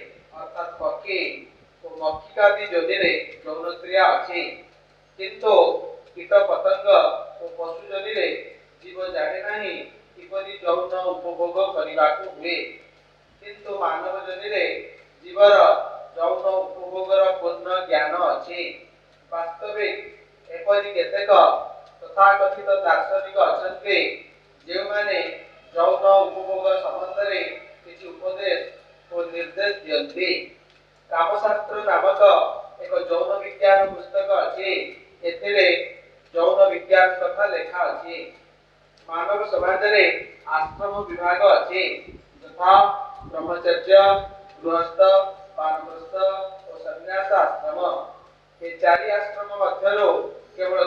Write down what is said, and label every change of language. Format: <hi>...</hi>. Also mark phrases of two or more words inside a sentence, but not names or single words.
<or>ଅର୍ଥାତ ପକ୍ଷୀ ବ ମକ୍ଷିକାଦି ଯୋନିରେ ଯୌନ କ୍ରିୟା ଅଛି କିନ୍ତୁ କୀଟ ପତଙ୍ଗ ବ ପଶୁ ଯୋନିରେ ଜୀବ ଜାଣେ ନାହିଁ କିପରି ଯୌନ ଉପଭୋଗ କରିବାକୁ ହୁଏ କିନ୍ତୁ ମାନବ ଯୋନିରେ ଜୀବର ଯୌନ ଉପଭୋଗର ପୂର୍ଣ୍ଣ ଜ୍ଞାନ ଅଛି ବାସ୍ତବିକ ଏପରି କେତେକ ତଥାକଥିତ ଦାର୍ଶନିକ ଅଛନ୍ତି ଯେଉଁମାନେ ଯୌନ ଉପଭୋଗ ସମ୍ବନ୍ଧରେ କିଛି ଉପଦେଶ ଓ ନିର୍ଦ୍ଦେଶ ଦିଅନ୍ତି କାମଶାସ୍ତ୍ର ନାମକ ଏକ ଯୌନ ବିଜ୍ଞାନ ପୁସ୍ତକ ଅଛି ଏଥିରେ ଯୌନ ବିଜ୍ଞାନ କଥା ଲେଖା ଅଛି ମାନବ ସମାଜ ରେ ଆଶ୍ରମ ବିଭାଗ ଅଛି ତଥା ବ୍ରହ୍ମଚର୍ଯ୍ୟ ଗୃହସ୍ଥ ବାନପ୍ରସ୍ଥ ଓ ସନ୍ନ୍ୟାସ ଆଶ୍ରମ ଏ ଚାରି ଆଶ୍ରମ ମଧ୍ୟରୁ କେବଳ</or>